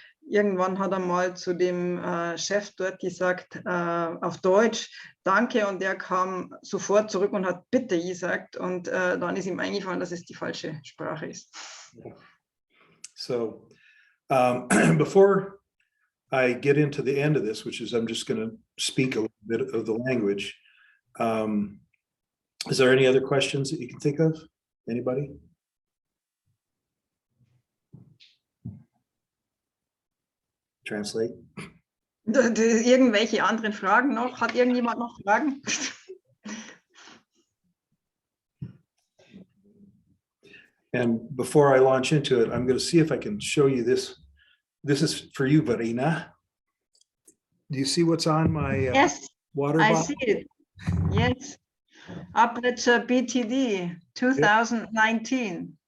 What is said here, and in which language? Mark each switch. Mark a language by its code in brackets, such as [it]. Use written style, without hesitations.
[de] irgendwann hat er mal zu dem Chef dort gesagt, auf Deutsch, danke, und der kam sofort zurück und hat bitte gesagt, und dann ist ihm eingefallen, dass es die falsche Sprache ist. [en] So before I get into the end of this, which is I'm just going to speak a little bit of the language. Is there any other questions that you can think of? Anybody? Translate. [de] Irgendwelche anderen Fragen noch? Hat irgendjemand noch Fragen? [en] And before I launch into it, I'm going to see if I can show you this. This is for you, Verena. Do you see what's on my Yes, water I bottle? see it. Yes. Aperture BTD 2019.